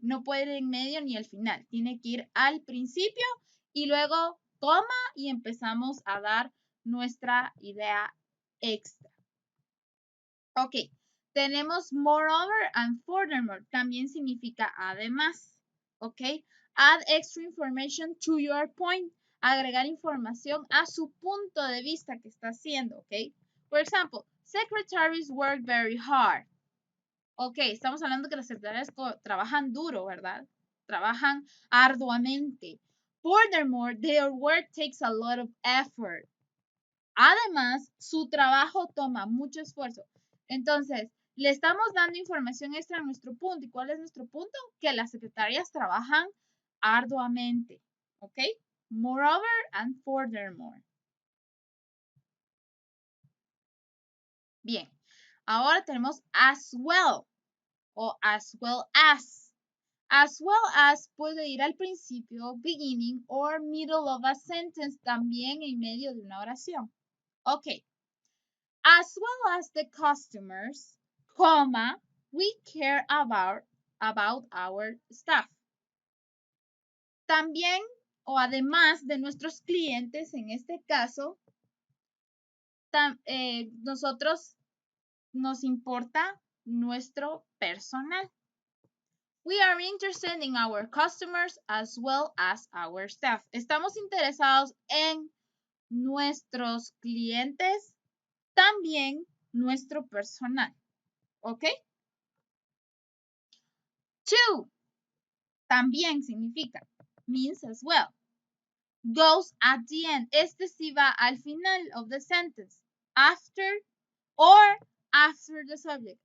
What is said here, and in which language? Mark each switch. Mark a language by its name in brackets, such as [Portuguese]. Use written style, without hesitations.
[Spanish] No puede ir en medio ni al final. Tiene que ir al principio y luego coma y empezamos a dar nuestra idea extra. Ok, tenemos moreover and furthermore. También significa además. [English] Ok, add extra information to your point. [Spanish] Agregar información a su punto de vista que está haciendo. [English] Ok, for example, secretaries work very hard. [Spanish] Ok, estamos hablando que las secretarias trabajan duro, ¿verdad? Trabajan arduamente. [English] Furthermore, their work takes a lot of effort. [Spanish] Además, su trabajo toma mucho esfuerzo. Entonces, le estamos dando información extra a nuestro punto. ¿Y cuál es nuestro punto? Que las secretarias trabajan arduamente. ¿Ok? [English] Moreover and furthermore. [Spanish] Bien. Ahora tenemos as well o as well as. As well as puede ir al principio, [English] beginning or middle of a sentence, [Spanish] también en medio de una oración. Ok. [English] As well as the customers, comma, we care about our staff. [Spanish] También o además de nuestros clientes, en este caso, nosotros nos importa nuestro personal. [English] We are interested in our customers as well as our staff. [Spanish] Estamos interesados en nuestros clientes, también nuestro personal. ¿Ok? [English] To [Spanish] también significa, [English] means as well. Goes at the end. [Spanish] Este sí va al final [English] of the sentence. After or after the subject.